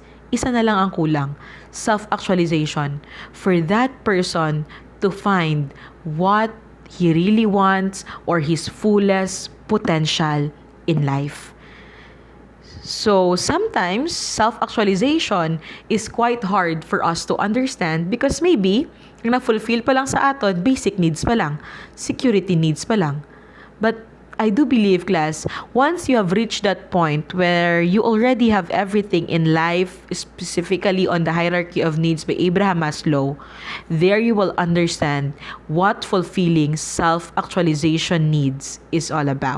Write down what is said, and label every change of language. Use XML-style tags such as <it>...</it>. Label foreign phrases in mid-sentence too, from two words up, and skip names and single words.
<hil>Isa na lang ang kulang.</hil> <en>Self-actualization. For that person to find what he really wants or his fullest potential in life. So sometimes self-actualization is quite hard for us to understand because maybe</en> <hil>ang na-fulfill pa lang sa aton,</hil> <en>basic needs</en> <hil>pa lang,</hil> <en>security needs</en> <hil>pa lang.</hil> <en>But I do believe, class, once you have reached that point where you already have everything in life, specifically on the hierarchy of needs by Abraham Maslow, there you will understand what fulfilling self-actualization needs is all about.</en>